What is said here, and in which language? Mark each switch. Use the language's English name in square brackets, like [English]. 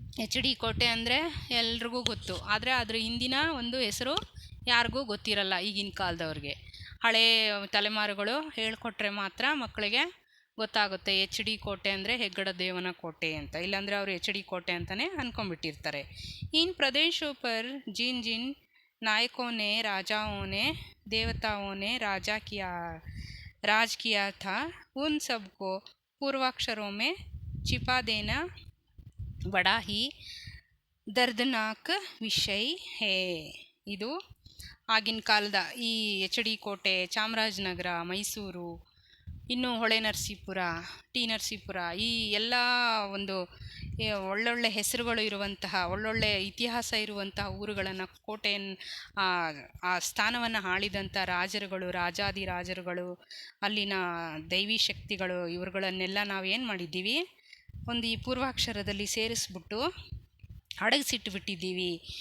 [Kannada] HD ಕೋಟೆ ಅಂದರೆ ಎಲ್ರಿಗೂ ಗೊತ್ತು, ಆದರೆ ಅದ್ರ ಹಿಂದಿನ ಒಂದು ಹೆಸರು ಯಾರಿಗೂ ಗೊತ್ತಿರಲ್ಲ ಈಗಿನ ಕಾಲದವ್ರಿಗೆ. ಹಳೇ ತಲೆಮಾರುಗಳು ಹೇಳ್ಕೊಟ್ರೆ ಮಾತ್ರ ಮಕ್ಕಳಿಗೆ ಗೊತ್ತಾಗುತ್ತೆ. HD ಕೋಟೆ ಅಂದರೆ ಹೆಗ್ಗಡದೇವನ ಕೋಟೆ ಅಂತ, ಇಲ್ಲಾಂದರೆ ಅವರು HD ಕೋಟೆ ಅಂತಲೇ ಅಂದ್ಕೊಂಡ್ಬಿಟ್ಟಿರ್ತಾರೆ. [Hindi] ಇನ್ ಪ್ರದೇಶೋं पर जिन नायकों ने राजाओं ने देवताओं ने राज किया था उन सबको पूर्वाक्षरों में छिपा देना बड़ा ही दर्दनाक विषय है. [Kannada] ಇದು ಆಗಿನ ಕಾಲದ ಈ HD ಕೋಟೆ, ಚಾಮರಾಜನಗರ, ಮೈಸೂರು ಇನ್ನು ಹೊಳೆ ನರಸೀಪುರ, ಟಿ ನರಸೀಪುರ, ಈ ಎಲ್ಲ ಒಂದು ಒಳ್ಳೊಳ್ಳೆ ಹೆಸರುಗಳು ಇರುವಂತಹ, ಒಳ್ಳೊಳ್ಳೆ ಇತಿಹಾಸ ಇರುವಂತಹ ಊರುಗಳನ್ನು, ಕೋಟೆಯನ್ನು, ಆ ಸ್ಥಾನವನ್ನು ಆಳಿದಂಥ ರಾಜರುಗಳು, ರಾಜಾದಿರಾಜರುಗಳು, ಅಲ್ಲಿನ ದೈವಿ ಶಕ್ತಿಗಳು, ಇವುಗಳನ್ನೆಲ್ಲ ನಾವು ಏನು ಮಾಡಿದ್ದೀವಿ, ಒಂದು ಈ ಪೂರ್ವಾಕ್ಷರದಲ್ಲಿ ಸೇರಿಸ್ಬಿಟ್ಟು ಅಡಗಿಸಿಟ್ಟುಬಿಟ್ಟಿದ್ದೀವಿ.